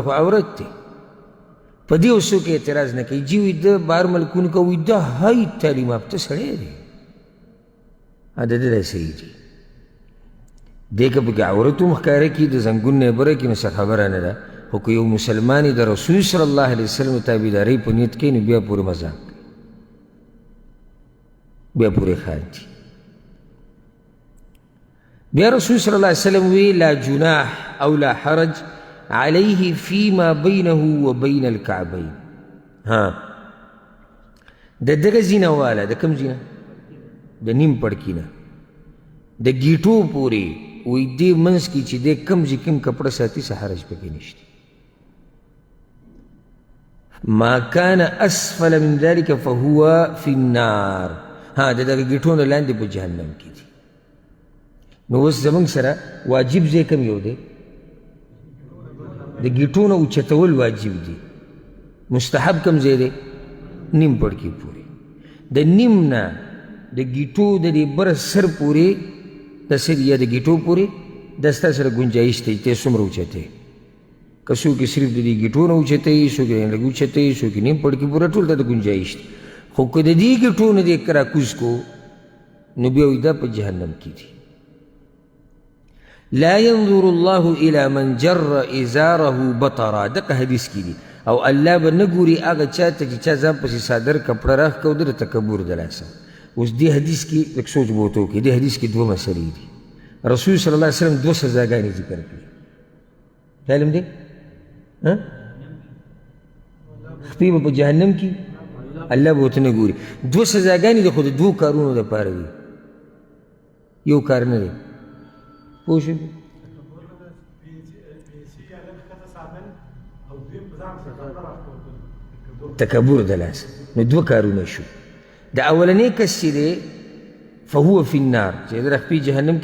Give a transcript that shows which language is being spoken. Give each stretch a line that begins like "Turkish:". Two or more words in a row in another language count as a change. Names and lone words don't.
Pashto: خو عورت دی په دې اوس څوک اعتراض نه کوي جی وي د بهر ملکونو که وي دا های تعلیم یافته سړی دی د ده دا صحیح دي دې که پکې عورت هم ښکاره کړي د زنګون نه یې بره کړي نو څه خبره نه ده خو که یو مسلمان د رسول صلی الله علیه وسلم تابعدارۍ په نیت کوي نو بیا پورې مذاق کوي بیا پورې خاندي بیا رسول صلی الله علیه وسلم وی
Arabic: لا جناح او لا حرج علیه فیما بینه و بین الکعبین
Pashto: ها د دغه زینه والا د کوم زینه د نیم پړکي نه د ګیټو پورې وی دې منځ کې چې دی کم چې کم کپړه ساتي څه حرج پکې نشته
Arabic: ما کان اسفل من ذلك فهو فی النار
Pashto: ها د دغه ګیټو نه لاندې په جهنم کې دي نو اوس زموږ سره واجب ځای کوم یو دی د ګیټو نه اوچتول واجب دي مستحب کوم ځای دی نیم پړکي پورې د نیم نه د ګیټو د دې بره سر پورې د سر یا د ګیټو پورې دا ستا سره ګنجایش دی ته څومره اوچتی که څوک یې صرف د دې ګیټو نه اوچتی څوک یې لږ اوچتی څوک یې نیم پړکي پوره ټول ته د ګنجایش دی خو که د دې ګیټو نه دې راکوز کو نو بیا وایي دا په جهنم کې دي
Arabic: لا ينظر الله الى من جر ازاره بطرا
Pashto: دغه حدیث کې دي او الله به نه ګوري هغه چا ته چې چا ځان پسې صادر کپړه راښکه او د تکبر د لاسه اوس دې حدیث کې لږ سوچ به ورته وکړي دې حدیث کې دوه مسلې دي رسول صلی الله علیه وسلم دوه سزاګانې ذکر کړي معلوم دی خپې به په جهنم کې الله به ورته نه ګوري دوه سزاګانې د خو د دوو کارونو دپاره دي یو کار نه دی پوه شو تکبر د لاسه نو دوه کارونه شو د اولنی کس چې دی
Arabic: فهو فی النار
Pashto: چې د خپې جهنم کې